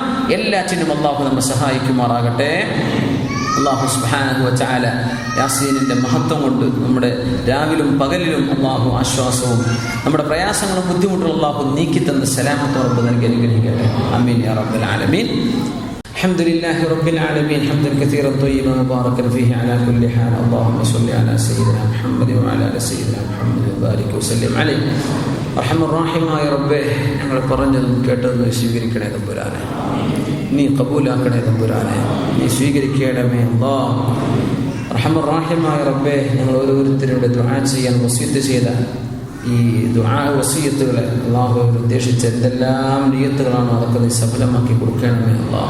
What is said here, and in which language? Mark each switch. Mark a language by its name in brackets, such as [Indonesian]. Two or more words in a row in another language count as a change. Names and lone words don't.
[Malayalam] എല്ലാറ്റിനും അല്ലാഹു നമ്മെ സഹായിക്കുമാറാകട്ടെ. അല്ലാഹു [Arabic] سبحانه وتعالى [Malayalam] യാസീനിന്റെ മഹത്വം കൊണ്ട് നമ്മുടെ രാവിലും പകലിലും അല്ലാഹു ആശ്വാസവും നമ്മുടെ പ്രയാസങ്ങളും ബുദ്ധിമുട്ടുകളും അല്ലാഹു നീക്കി തന്ന സലാമത്തോടെ നൽകി അനുഗ്രഹിക്കട്ടെ. [Arabic] آمين يا رب العالمين. الحمد لله رب العالمين حمدا كثيرا طيبا مباركا فيه على كل حال. اللهم صل على سيدنا محمد وعلى ال سيدنا محمد وبارك وسلم عليه. أرحم الراحمين [Malayalam] റബ്ബേ, ഞങ്ങൾ പറഞ്ഞതും കേട്ടതും സ്വീകരിക്കണേ തമ്പുരാനെ. നീ കബൂലാക്കണേ തമ്പുരാനെ. നീ സ്വീകരിക്കണമേ അല്ലാഹ്. [Arabic] أرحم الراحمين [Malayalam] റബ്ബേ, ഞങ്ങൾ ഓരോരുത്തരുടെ ദുആ ചെയ്യാൻ വസിയത്ത് ചെയ്ത ഈ ദുആ വസിയത്തുകളെ അല്ലാഹു ഉദ്ദേശിച്ച എന്തെല്ലാം നിയ്യത്തുകളാണോ അതൊക്കെ നീ സഫലമാക്കി കൊടുക്കണമേ അല്ലാഹ്.